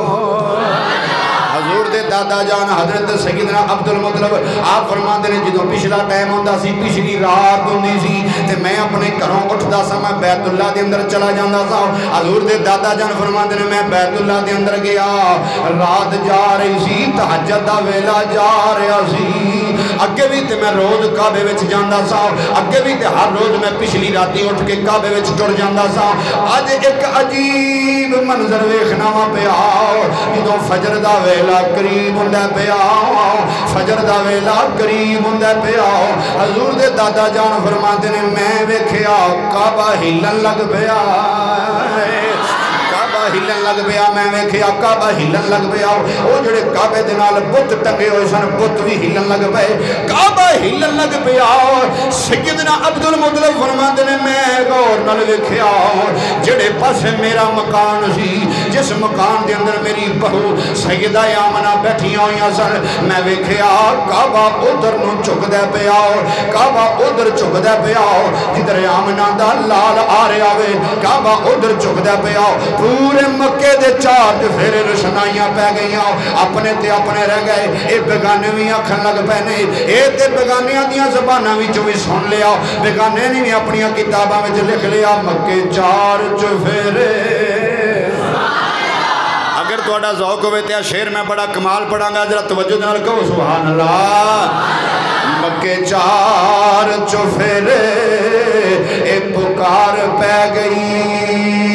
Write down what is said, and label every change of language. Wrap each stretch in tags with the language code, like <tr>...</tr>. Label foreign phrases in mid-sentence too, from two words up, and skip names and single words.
<pa>حضور دے دادا جان حضرت سیدنا عبدالمطلب آپ فرماتے نے جو پچھلا ٹائم ہوندا سی، پچھلی رات ہوندی سی تے میں اپنے گھروں اٹھدا سا، میں بیت اللہ دے اندر چلا جاندا سا. حضور دے دادا جان فرماتے نے میں بیت اللہ دے اندر گیا، رات جا رہی سی، تہجد دا ویلا جا رہا سی. اگے بھی تے میں روز کعبے وچ جاندا سا اگے بھی تے ہر روز میں پچھلی راتی اٹھ کے کعبے وچ ٹر جاندا سا اج ایک عجیب منظر ویکھنا وا پیا جدوں فجر دا ویلا قریب ہوندا پیا فجر دا ویلا قریب ہوندا پیا حضور دے دادا جان فرماندے نے میں ویکھیا کعبہ ہلن لگ پیا ہلن لگ پیا میں ویکھیا کعبہ ہلن لگ پیا او جڑے کعبے دے نال بت ٹنگے ہوئے سن بت بھی ہلن لگ پئے کعبہ ہلن لگ پیا سیدنا عبد المطلب فرماندے نے میں غور نال ویکھیا جڑے پاسے میرا مکان سی جس مکان دے اندر میری بہو سیدہ آمنہ بیٹھیاں ہوئیاں سن میں ویکھیا کعبہ ادھر نو چکدا پیا کعبہ ادھر چکدا پیا جدھر آمنہ دا لال آ رہا وے کعبہ ادھر چکدا پیا پورے مکے دے چار پھیرے روشنائیاں پہ گئیاں اپنے تے اپنے رہ گئے اے بیگانے بھی آکھن لگ پہنے اے تے بیگانیاں دیاں زباناں بھی جو بھی سن لیا بیگانے نے بھی اپنی کتاباں میں لکھ لیا مکے چار چفیرے اگر تھوڑا ذوق ہوئے تے شعر میں بڑا کمال پڑھاں گا ذرا توجہ نال کہو</pa> <ar>سبحان اللہ</ar> <pa>مکے چار چفیرے اے پکار پہ گئی</pa>